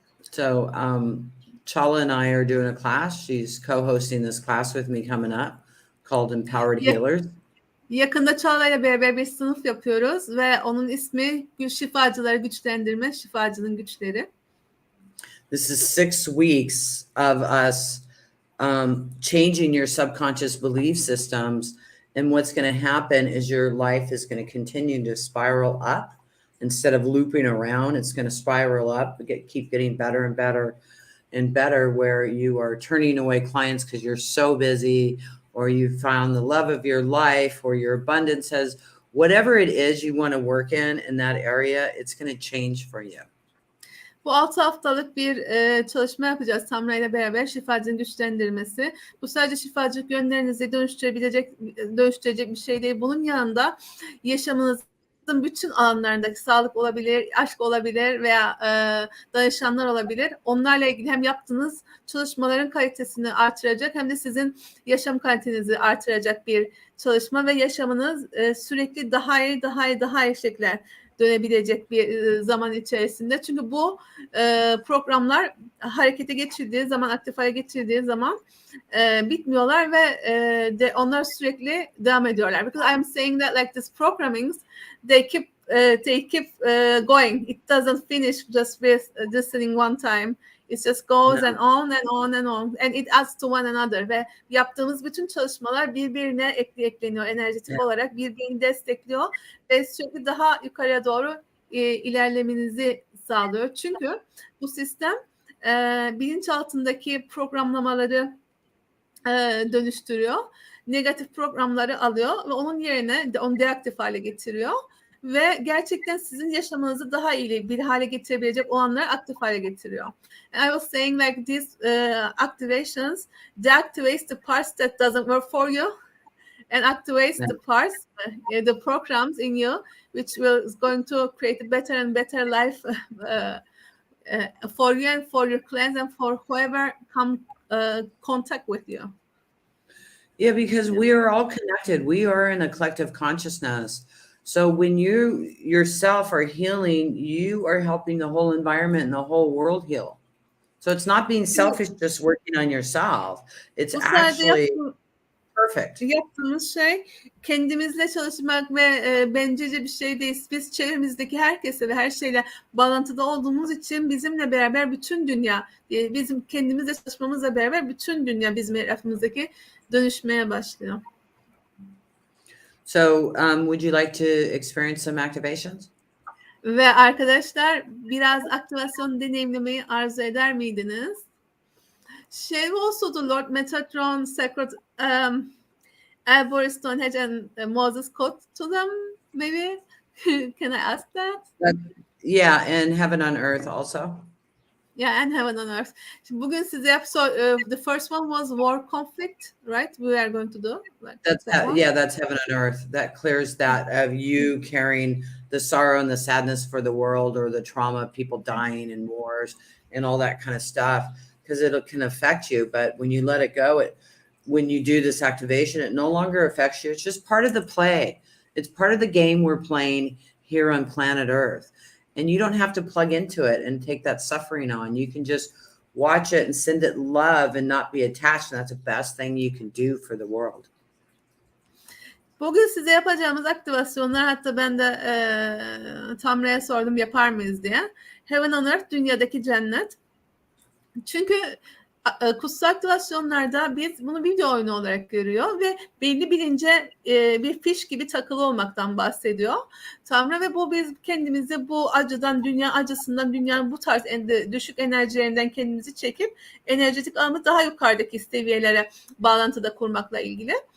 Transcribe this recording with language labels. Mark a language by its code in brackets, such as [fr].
[en] So, Çağla and I are doing a class. She's co-hosting this class with me coming up called Empowered Healers. [tr] Yakında Çağla ile beraber bir sınıf yapıyoruz ve onun ismi Şifacıları Güçlendirme, Şifacının Güçleri. [en] This is 6 weeks of us changing your subconscious belief systems, and what's going to happen is your life is going to continue to spiral up instead of looping around. It's going to spiral up, keep getting better and better and better, where you are turning away clients because you're so busy, or you found the love of your life, or your abundance has, whatever it is you want to work in that area, it's going to change for you. [tr] Bu 6 haftalık bir çalışma yapacağız Tamra ile beraber, şifacının güçlendirmesi. Bu sadece şifacılık yönlerinizi dönüştürecek bir şey değil. Bunun yanında yaşamınızın bütün alanlarındaki sağlık olabilir, aşk olabilir veya danışanlar olabilir. Onlarla ilgili hem yaptığınız çalışmaların kalitesini artıracak hem de sizin yaşam kalitenizi artıracak bir çalışma ve yaşamınız sürekli daha iyi şekiller dönebilecek bir zaman içerisinde. Çünkü bu programlar harekete geçirdiği zaman, aktif hale getirdiği zaman bitmiyorlar ve onlar sürekli devam ediyorlar. [en] Because I'm saying that like this programming, they keep going. It doesn't finish just with listening one time. It just goes and on and on and on. And it adds to one another. [tr] Ve yaptığımız bütün çalışmalar birbirine ekleniyor enerjetik olarak. Birbirini destekliyor ve sürekli daha yukarıya doğru ilerlemenizi sağlıyor. Çünkü bu sistem bilinçaltındaki programlamaları dönüştürüyor. Negatif programları alıyor ve onun yerine onu deaktif hale getiriyor. Ve gerçekten sizin yaşamınızı daha iyi bir hale getirebilecek olanları aktif hale getiriyor. [en] And I was saying like these activations deactivates the parts that doesn't work for you and activates the parts, the programs in you which is going to create a better and better life for you and for your clients and for whoever come contact with you. Yeah, because we are all connected. We are in a collective consciousness. So when you yourself are healing, you are helping the whole environment and the whole world heal. So it's not being selfish, just working on yourself. It's [tr] Bu sayede [en] actually perfect. [tr] yaptığımız şey kendimizle çalışmak ve bencilce bir şey değil. Biz çevremizdeki herkese ve her şeyle bağlantıda olduğumuz için bizimle beraber bütün dünya, bizim kendimizle çalışmamızla beraber bütün dünya bizim etrafımızdaki dönüşmeye başlıyor. [en] So would you like to experience some activations? [tr] Ve arkadaşlar biraz aktivasyon deneyimlemeyi arzu eder miydiniz? [en] Shall we also do Lord Metatron, Sacred Albert, Stonehenge, and Moses quote to them? Maybe can I ask that? Yeah, and heaven on earth also. Yeah, and heaven on earth. [tr] Şimdi bugün size [en] the first one was war conflict, right? We are going to do. That's heaven on earth. That clears that of you carrying the sorrow and the sadness for the world, or the trauma of people dying in wars and all that kind of stuff, because it can affect you. But when you let it go, when you do this activation, it no longer affects you. It's just part of the play. It's part of the game we're playing here on planet Earth. And you don't have to plug into it and take that suffering on. You can just watch it and send it love and not be attached. And that's the best thing you can do for the world. [tr] Bugün size yapacağımız aktivasyonlar, hatta ben de Tanrı'ya sordum yapar mıyız diye. Heaven on Earth, dünyadaki cennet. Çünkü kutsal aktivasyonlarda biz bunu video oyunu olarak görüyor ve belli bilince bir fiş gibi takılı olmaktan bahsediyor Tanrı, ve bu biz kendimizi bu acıdan, dünya acısından, dünyanın bu tarz düşük enerjilerinden kendimizi çekip enerjetik alanı daha yukarıdaki seviyelere bağlantıda kurmakla ilgili.